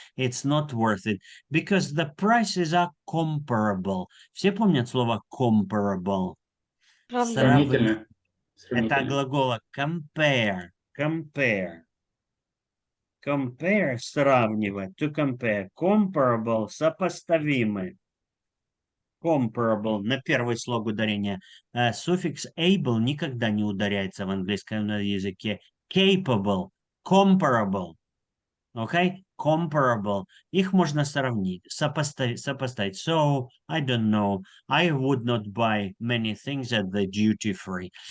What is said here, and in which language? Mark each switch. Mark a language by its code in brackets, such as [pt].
[en] It's not worth it because the prices are comparable. [ru] Все помнят слово comparable? Сравнительно. Это Сравнительно. глагола compare. Compare, сравнивать. [en] To compare. [ru] Comparable, сопоставимый. Comparable, на первый слог ударения. Суффикс able никогда не ударяется в английском языке. [en] Capable, comparable. Okay? Comparable. [ru] Их можно сравнить, сопоставить. [en] So, I don't know. I would not buy many things at the duty free.